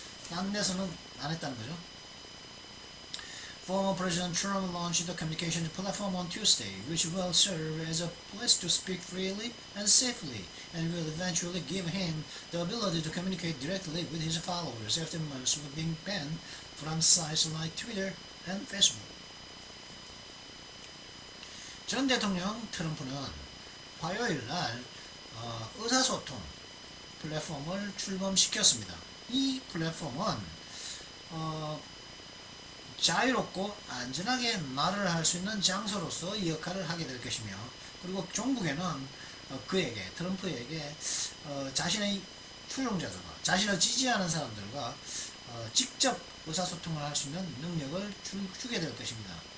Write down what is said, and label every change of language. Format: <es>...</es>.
<ko>딴 데서는 안 했다는 거죠.</ko> <en>Former President Trump launched the communication platform on Tuesday, which will serve as a place to speak freely and safely, and will eventually give him the ability to communicate directly with his followers after months of being banned from sites like Twitter and Facebook.</en> <ko>전 대통령 트럼프는 화요일 날 의사소통 플랫폼을 출범시켰습니다. 이 플랫폼은 자유롭고 안전하게 말을 할 수 있는 장소로서 이 역할을 하게 될 것이며, 그리고 종국에는 트럼프에게 자신의 추종자들과 자신을 지지하는 사람들과 직접 의사소통을 할 수 있는 능력을 주게 될 것입니다.</ko>